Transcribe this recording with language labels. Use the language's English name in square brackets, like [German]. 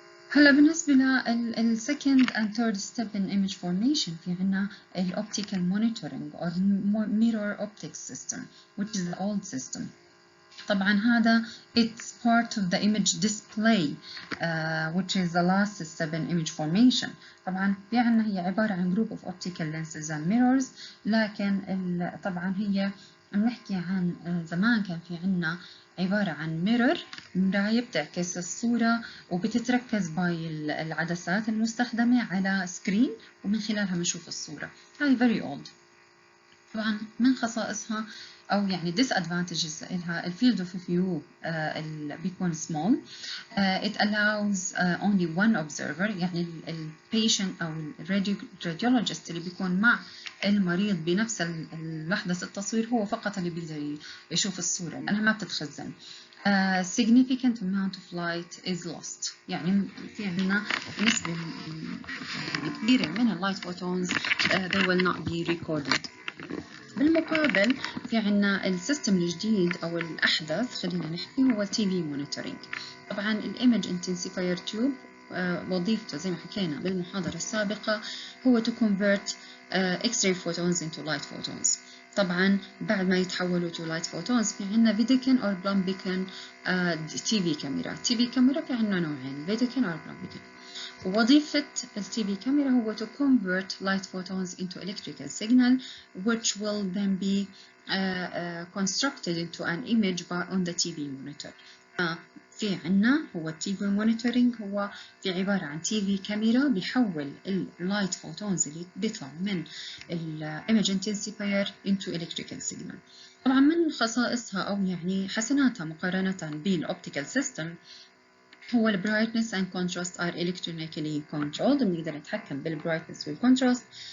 [Arabic] هلا بالنسبة لل [English] second and third step in image formation [Arabic] في عنا ال [English] optical monitoring or mirror optics system which is the old system. [Arabic] طبعا هذا [English] it's part of the image display which is the last step in image formation. [Arabic] طبعا في عنا هي عبارة عن [English] group of optical lenses and mirrors، [Arabic] لكن طبعا هي بنحكي عن زمان كان في عنا عبارة عن mirror، مراية بتعكس الصورة وبتتركز باي العدسات المستخدمة على سكرين، ومن خلالها بنشوف الصورة. هاي [English] very old. [Arabic] طبعا من خصائصها أو يعني disadvantages إلها field of view بيكون small. [English] It allows only one observer، [Arabic] يعني patient أو radiologist اللي بيكون مع المريض بنفس لحظة التصوير هو فقط اللي بيقدر يشوف الصورة لأنها ما بتتخزن. [English] significant amount of light is lost، [Arabic] يعني في عندنا نسبة كبيرة من اللايت فوتونز [English] they will not be recorded. [Arabic] بالمقابل في عنا السيستم الجديد أو الأحدث خلينا نحكي هو التي في مونيتورينج. طبعا الإيمج انتنسيفاير تيوب وظيفته زي ما حكينا بالمحاضرة السابقة هو [English] to convert X-ray photons into light photons. [Arabic] طبعا بعد ما يتحولوا [English] to light photons [Arabic] في عنا فيديكن أو بلومبيكن تي في كاميرا. تي في كاميرا في عنا نوعين، فيديكن أو بلومبيكن. ووظيفة التي في كاميرا هو [English] to convert light photons into electrical signal which will then be constructed into an image on the TV monitor. [Arabic] في عنا هو التي في مونيتورينج هو في عبارة عن تي في كاميرا بيحول اللايت فوتونز اللي بيطلعوا من الايمج انتنسيفاير [English] into electrical signal. [Arabic] طبعا من خصائصها أو يعني حسناتها مقارنة بالاوبتيكال سيستم هو ال [English] brightness and contrast are electronically controlled، [Arabic] بنقدر نتحكم بالبرايتنس والكونتراست.